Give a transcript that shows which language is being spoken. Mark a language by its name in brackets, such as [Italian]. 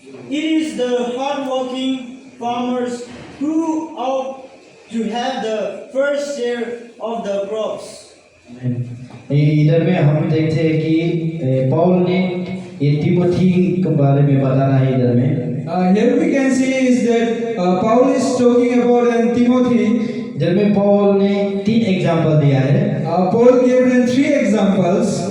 [English] It is the hard-working farmers who ought to have the first share of the crops. [Hindi] इधर में हम देखते हैं कि पौल ने ये तिमोथी के बारे में बताना है इधर में। [English] Here we can see is that Paul is talking about in Timothy. [Hindi] इधर में पौल ने 3 एग्जांपल दिया है। [English] Paul gave them 3 examples.